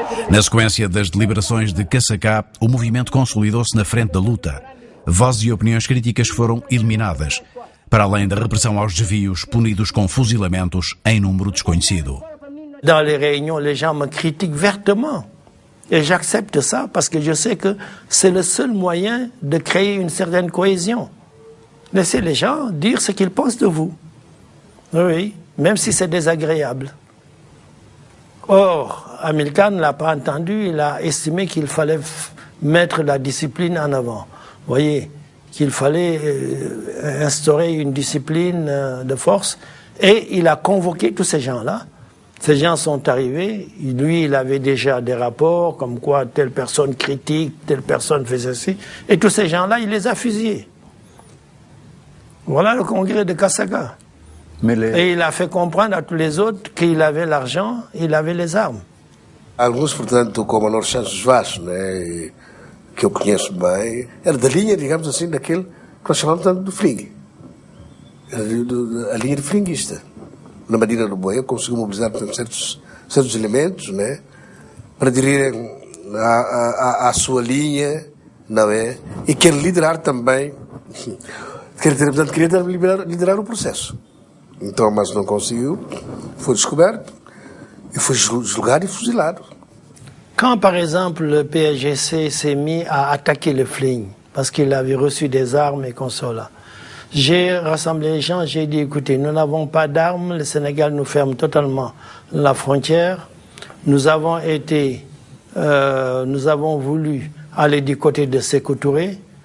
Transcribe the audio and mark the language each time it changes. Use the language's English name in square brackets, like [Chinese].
[Portuguese] Na sequência das deliberações de Caçacá, o movimento consolidou-se na frente da luta. Vozes e opiniões críticas foram eliminadas, para além da repressão aos desvios punidos com fuzilamentos em número desconhecido. [French] Dans les réunions, les gens me critiquent vertement. Et j'accepte ça parce que je sais que c'est le seul moyen de créer une certaine cohésion. Laissez les gens dire ce qu'ils pensent de vous. Oui, même si c'est désagréable. Or, Amilcar ne l'a pas entendu, il a estimé qu'il fallait mettre la discipline en avant. Vous voyez, qu'il fallait instaurer une discipline de force, et il a convoqué tous ces gens-là. Ces gens sont arrivés, lui il avait déjà des rapports comme quoi telle personne critique, telle personne fait ceci, et tous ces gens-là il les a fusillés. Voilà le congrès de Caçacá. Et il a fait comprendre à tous les autres qu'il avait l'argent, il avait les armes. [Portuguese] Alguns, portanto, como Honor Santos Vaz, né, que eu conheço bem, era da linha, digamos assim, daquele que nós chamamos tanto do Fling. Era a linha de flinguista. Na Medina do Boia conseguiu mobilizar, portanto, certos elementos, né, para aderirem à sua linha, não é? E quer liderar também, portanto, queria liderar o processo. Então, mas não conseguiu, foi descoberto, e foi julgado e fuzilado. [French] Quand, par exemple, le PAIGC s'est mis à attaquer le Fling, parce qu'il avait reçu des armes et qu'on soit là, j'ai rassemblé les gens, j'ai dit, écoutez, nous n'avons pas d'armes, le Sénégal nous ferme totalement la frontière. Nous avons voulu aller du côté de Sékou Touré.